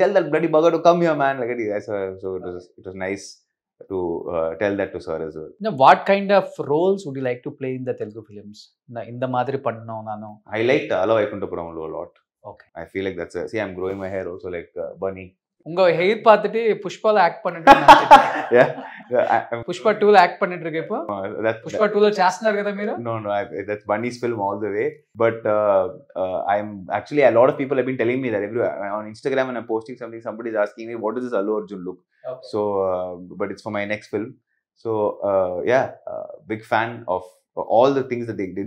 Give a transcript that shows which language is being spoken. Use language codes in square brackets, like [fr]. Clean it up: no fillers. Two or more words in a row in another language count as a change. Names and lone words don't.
[en] Tell that bloody bugger to come here, man. Like, so it was nice to tell that to sir as well. Now, what kind of roles would you like to play in the Telugu films? In the Madri Panno Nano. I liked Ala Vaikuntapuram a lot. Okay. I feel like see, I'm growing my hair also like Bunny. [ta] உங்க ஹெயிர் பார்த்துட்டு புஷ்பால ஆக்ட் பண்ணிட்டு [te] పుష్ప 2 లో యాక్ట్ [ta] பண்ணிட்டு இப்போ [te] పుష్ప 2 లో చేస్తున్నారు కదా మీరు? [en] No, that's Bunny's film all the way. But I'm actually, a lot of people have been telling me that on Instagram when I'm posting something, somebody is asking me, what does this Allu Arjun look? Okay. So but it's for my next film. So yeah, big fan of all the things that they do.